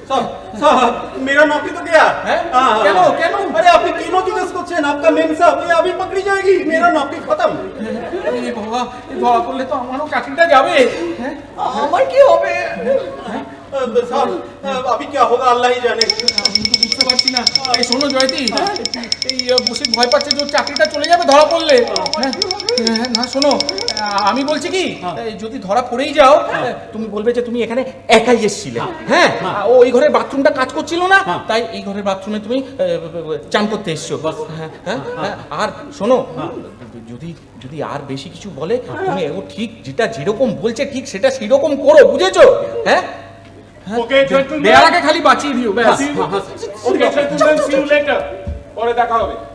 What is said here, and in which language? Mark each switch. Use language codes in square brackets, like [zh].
[hi] साहब साहब मेरा नौकरी तो गया। हैं? हाँ, हाँ। क्यों? क्यों? अरे आपने तीनों जिज्ञेस [bn] করছেন, [hi] आपका मेन साहब ये अभी पकड़ी जाएगी, मेरा नौकरी खत्म। [bn] এই বাবা, এই ধরা পড়লে তো আমারও চাকরিটা যাবে। হ্যাঁ, আমার কি হবে? [hi] साहब अभी क्या होगा अल्लाह ही जाने। [bn] আমি তো বুঝতে পারছি না। এই শোনো জয়তি, এই বসে ভয় পাচ্ছে যে ওর চাকরিটা চলে যাবে ধরা পড়লে। হ্যাঁ, না শোনো, আমি বলছি কি, এই যদি ধরা পড়েই যাও, তুমি বলবে যে তুমি এখানে একাই এসেছিলে। হ্যাঁ, ও ওই ঘরের বাথরুমটা কাজ করছিল না, তাই এই ঘরের বাথরুমে তুমি চান করতে এসছো। হ্যাঁ, হ্যাঁ, আর শোনো, যদি যদি আর বেশি কিছু বলে, তুমি ও ঠিক যেটা যেরকম বলছে ঠিক সেটা সেরকম করো, বুঝেছো? হ্যাঁ, [en] Okay, gentlemen. [bn] দেয়ালাকে খালি বাঁচিয়ে দিও ব্যাস। [en] Okay, gentlemen, see you later. [bn] পরে দেখা হবে।